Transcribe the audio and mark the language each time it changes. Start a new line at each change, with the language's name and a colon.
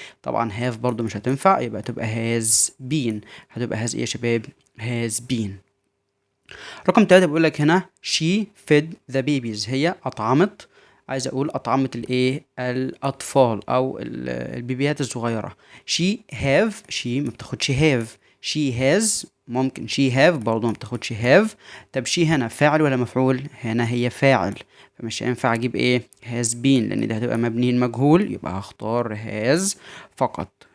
Arabic: طبعا have برضو مش هتنفع، يبقى تبقى
English: has been.
Arabic: هتبقى has ايه يا شباب؟ has been. رقم 3 بيقول لك هنا
English: she fed the babies.
Arabic: هي أطعمت، عايز أقول أطعمت الأطفال أو البيبيات الصغيرة. she ما بتاخدش have.
English: she has
Arabic: ممكن
English: she have
Arabic: برضو ما بتاخدش
English: have.
Arabic: طب she هنا فاعل ولا مفعول؟ هنا هي فاعل، فمش هينفع أجيب إيه
English: has been،
Arabic: لأن ده هتبقى مبني المجهول، يبقى هختار has فقط.